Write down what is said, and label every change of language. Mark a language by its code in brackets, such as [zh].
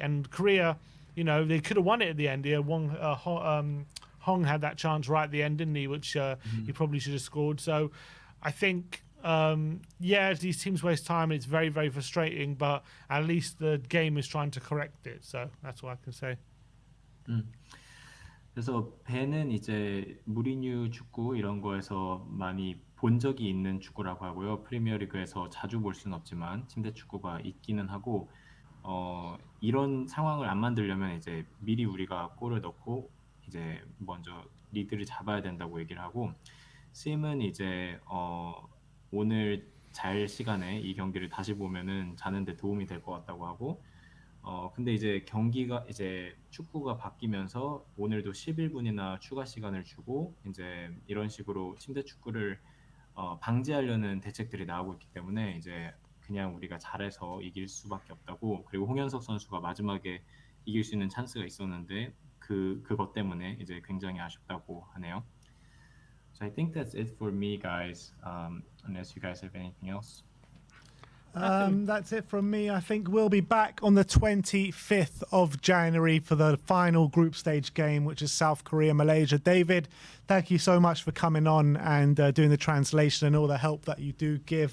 [en] And Korea, they could have won it at the end. Yeah, Hong had that chance right at the end, didn't he? Which he probably should have scored. So I think... these teams waste time. It's very, very frustrating, but at least the game is trying to correct it. So that's what I can say. [ko] 그래서 벤은 이제 무리뉴 축구 이런 거에서 많이 본 적이 있는 축구라고 하고요. 프리미어리그에서 자주 볼 수는 없지만 침대 축구가 있기는 하고 이런 상황을 안 만들려면 이제 미리 우리가 골을 넣고 이제 먼저 리드를 잡아야 된다고 얘기를 하고 심은 이제 오늘 잘 시간에 이 경기를 다시 보면은 자는데 도움이 될 것 같다고 하고 근데 이제 경기가 이제 축구가 바뀌면서 오늘도 11분이나 추가 시간을 주고 이제 이런 식으로 침대 축구를 방지하려는 대책들이 나오고 있기 때문에 이제 그냥 우리가 잘해서 이길 수밖에 없다고 그리고 홍현석 선수가 마지막에 이길 수 있는 찬스가 있었는데 그것 때문에 이제 굉장히 아쉽다고 하네요. [en] So I think that's it for me, guys. Unless you guys have anything else. That's it from me. I think we'll be back on the 25th of January for the final group stage game, which is South Korea, Malaysia. David, thank you so much for coming on and doing the translation and all the help that you do give.